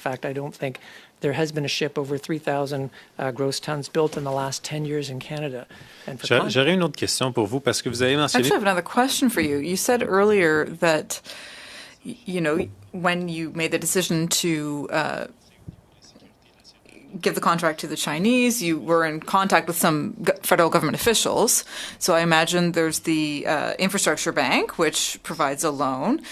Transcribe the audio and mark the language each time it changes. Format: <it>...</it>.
<en>In fact, I don't think there has been a ship over 3,000 gross tons built in the last 10 years in Canada.</en> <fr>J'aurais une autre question pour vous parce que vous avez mentionné...</fr> <en>I actually have another question for you. You said earlier that, when you made the decision to give the contract to the Chinese, you were in contact with some federal government officials. So I imagine there's the Infrastructure Bank, which provides a loan.</en>